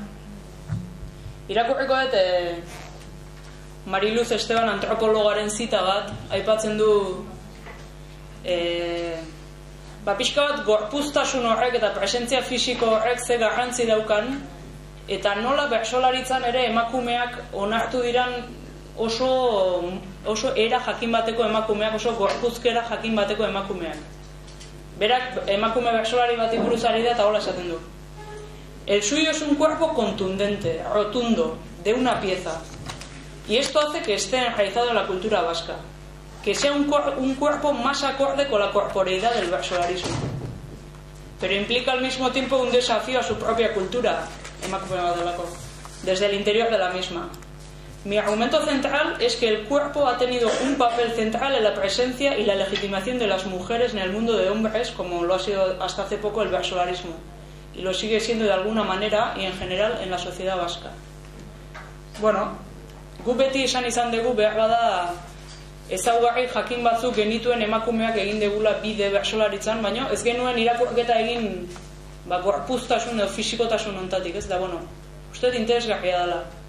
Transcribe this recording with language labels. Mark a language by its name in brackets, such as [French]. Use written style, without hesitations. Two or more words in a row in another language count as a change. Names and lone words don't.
[Basque] Irakurriko dut Mariluz Esteban antropologaren zita bat, aipatzen du pixka bat gorpuztasun horrek eta presentzia fisiko horrek ze garrantzi daukan, eta nola bertsolaritzan ere emakumeak onartu diran oso era jakin bateko emakumeak, oso gorpuzkera jakin bateko emakumeak. Berak emakume bertsolari bat buruz ari da eta hola esaten du. [Spanish] El suyo es un cuerpo contundente, rotundo, de una pieza. Y esto hace que esté enraizado en la cultura vasca. Que sea un cuerpo más acorde con la corporeidad del versolarismo. Pero implica al mismo tiempo un desafío a su propia cultura, desde el interior de la misma. Mi argumento central es que el cuerpo ha tenido un papel central en la presencia y la legitimación de las mujeres en el mundo de hombres, como lo ha sido hasta hace poco el versolarismo, y lo sigue siendo de alguna manera y en general en la sociedad vasca. [Basque] Bueno, gu beti esan izan dugu behar bada ezaugarri jakin batzuk genituen emakumeak egin degula bide bertsolaritzan, baina ez genuen irakurketa egin gorpuztasun edo fisikotasun ontatik, ez da, bueno, uste interesgarria dela.